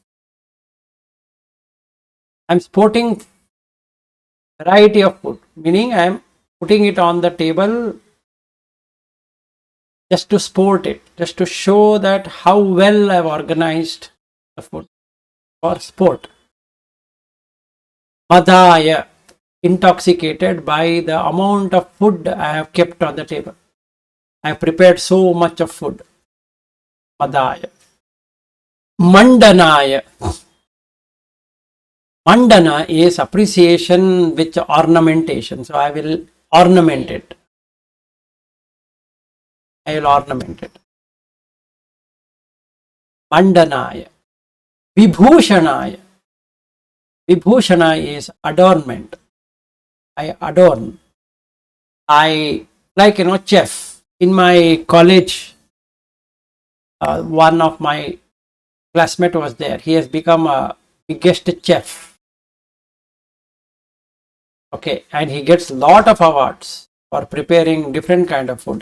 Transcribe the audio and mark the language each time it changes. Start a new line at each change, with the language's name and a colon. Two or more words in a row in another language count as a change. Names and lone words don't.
English: I'm sporting variety of food, meaning I'm putting it on the table just to sport it, just to show that how well I've organized the food for sport. Madhaya, intoxicated by the amount of food I have kept on the table. I have prepared so much of food.
Pali: Madhaya. Mandanaya.
English: Mandana is appreciation with ornamentation. So I will ornament it. I will ornament it.
Pali: Mandanaya. Vibhushanaya.
English: Vibhushana is adornment. I adorn. I, like, chef. In my college, one of my classmate was there. He has become a biggest chef. Okay, and he gets lot of awards for preparing different kind of food.